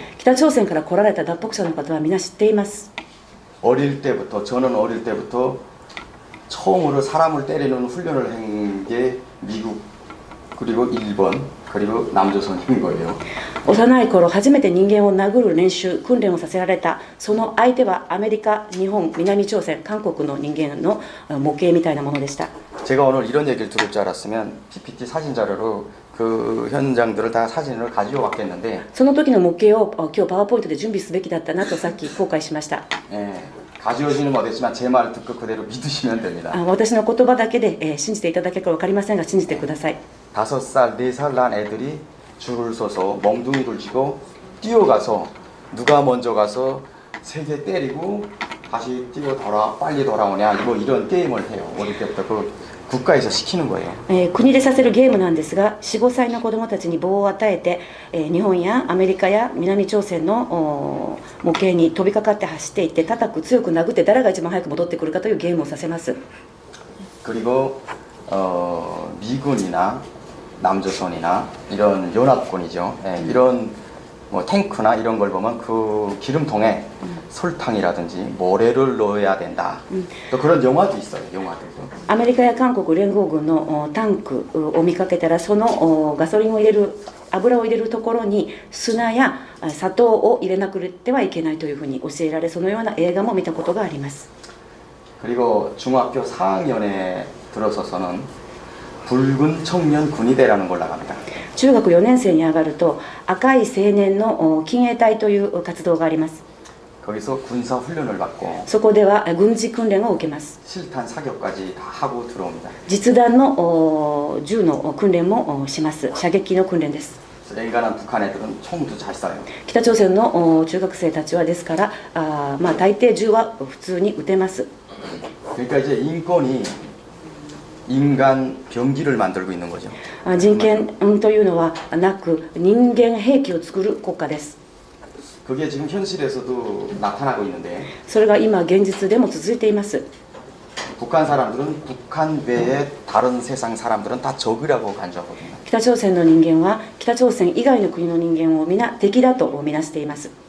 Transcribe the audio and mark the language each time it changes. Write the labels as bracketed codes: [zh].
[ja] 北朝鮮から来られた脱北者の方は皆知っています。 [ko] 저는 어릴 때부터 처음으로 사람을 때리는 훈련을 한 게 미국, 그리고 일본, 그리고 남조선인 거예요. [ja] 幼い頃初めて人間を殴る練習訓練をさせられた。その相手はアメリカ、日本、南朝鮮、韓国の人間の模型みたいなものでした。 [ko] 제가 오늘 이런 얘기를 들을 줄 알았으면 PPT 사진 자료로 그 현장들을 다 사진을 가지고 왔겠는데 [ja] その時の模型を今日パワーポイントで準備すべきだったなとさっき後悔しました。 [ko] 예, 가져오지는 못했지만 제 말 듣고 그대로 믿으시면 됩니다. [ja] 私の言葉だけで信じていただけるか分かりませんが信じてください。 [ko] 5살, 4살 난 애들이 줄을 서서 멍둥이를 쥐고 뛰어가서 누가 먼저 가서 3개 때리고 다시 뛰어 빨리 돌아오냐 뭐 이런 게임을 해요. 어릴 때부터 그 국가에서 시키는 거예요. [ja] 国でさせるゲームなんですが、4、5歳の子どもたちに棒を与えて、日本やアメリカや南朝鮮の模型に飛びかかって走っていって叩く、強く殴って誰が一番早く戻ってくるかというゲームをさせます。 [ko] 그리고 미군이나 남조선이나 이런 연합군이죠. 예, 이런 뭐 탱크나 이런 걸 보면 그 기름통에 설탕이라든지 모래를 넣어야 된다. 또 그런 영화도 있어요. 영화들도. [ja] アメリカや韓国連合軍のタンクを見かけたら、そのガソリンを入れる油を入れるところに砂や砂糖を入れなくてはいけないというふうに教えられ、そのような映画も見たことがあります。 [ko] 그리고 중학교 4학년에 들어서서는 붉은 청년 군의대라는 걸 나갑니다. [ja] 中学4年生に上がると赤い青年の親衛隊という活動があります。 [ko] 거기서 군사 훈련을 받고 [ja] そこでは軍事訓練を受けます。 [ko] 실탄 사격까지 다 하고 들어옵니다. [ja] 実弾の銃の訓練もします。射撃の訓練です。 [ko] 인간한 북한 애들은 총도 잘 쏴요. [ja] 北朝鮮の中学生たちはですから大抵銃は普通に撃てます。 [ko] 그러니까 이제 인권이 인간 병기를 만들고 있는 거죠. [ja] 人権というのはなく人間兵器を作る国家です。 [ko] 그게 지금 현실에서도 나타나고 있는데 [ja] それが今現実でも続いています。 [ko] 북한 사람들은 북한 외의 다른 세상 사람들은 다 적이라고 간주하거든요. [ja] 北朝鮮の人間は北朝鮮以外の国の人間を皆敵だと見なしています。